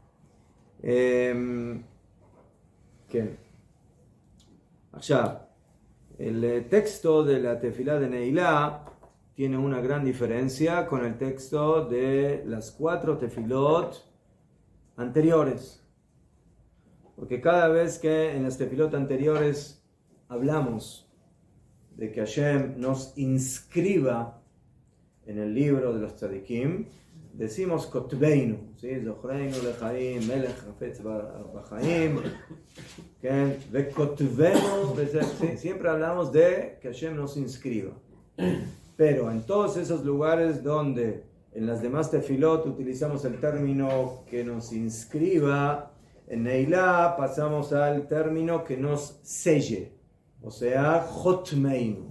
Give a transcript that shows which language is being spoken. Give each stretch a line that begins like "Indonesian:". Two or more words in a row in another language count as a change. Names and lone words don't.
Spanish: Ahora, el texto de la tefilá de Neilá tiene una gran diferencia con el texto de las 4 tefilot anteriores. Porque cada vez que en las tefilot anteriores hablamos de que Hashem nos inscriba en el libro de los tzadikim, decimos Kotbeinu, ¿sí?
Hebrew: זכרנו לחיים, מלך חפץ בחיים, וכתבנו, ¿sí?
Spanish: Siempre hablamos de que Hashem nos inscriba. Pero en todos esos lugares donde en las demás tefilot utilizamos el término que nos inscriba, en Neilá pasamos al término que nos selle, o sea, Hotmeinu.